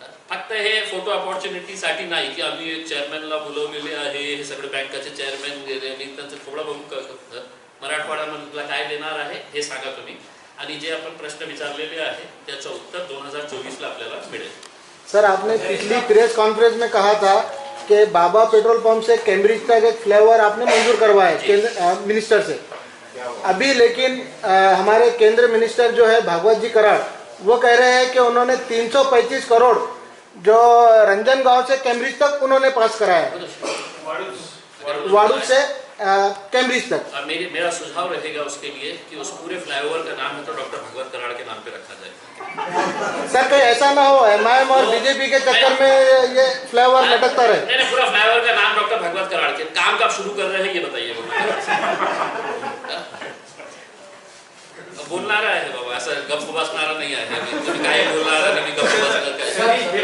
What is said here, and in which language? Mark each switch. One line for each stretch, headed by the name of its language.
Marathi: फक्त हे फोटो अपॉर्च्युनिटीसाठी नाही की आम्ही चेअरमॅनला बोलवलेले आहे, हे सगळे बँकाचे चेअरमॅन गेले, मी त्यांचं थोडं बघून मराठवाड्यामधला काय देणार आहे हे सांगा तुम्ही, आणि जे आपण प्रश्न विचारलेले आहे त्याचं उत्तर 2024 ला आपल्याला मिळेल.
Hindi: सर, आपने पिछली प्रेस कॉन्फ्रेंस में कहा था कि बाबा पेट्रोल पंप से कैम्ब्रिज तक एक फ्लाईओवर आपने मंजूर करवाया केंद्र मिनिस्टर से. अभी लेकिन हमारे केंद्र मिनिस्टर जो है भागवत जी कराड़, वो कह रहे हैं कि उन्होंने 335 करोड़ जो रंजन गांव से कैम्ब्रिज तक उन्होंने पास कराया, वाड़ू से कैम्ब्रिज तक. मेरा सुझाव रहेगा उसके लिए कि उस पूरे फ्लाईओवर का नाम है तो डॉक्टर भगवत कराड़ के नाम पे रखा जाए. सर, कहीं ऐसा ना हो एमआईएम और बीजेपी के चक्कर में ये फ्लाईओवर लटकता रहे. नहीं, पूरा फ्लाईओवर का नाम डॉक्टर भगवत कराड़ के. काम कब शुरू कर रहे हैं ये बताइए.
Marathi: बोलणारा आहे बाबा, असं गप्प बसणारा नाही आहे. तुम्ही काय बोलणार आणि मी गप्प बसणार काय?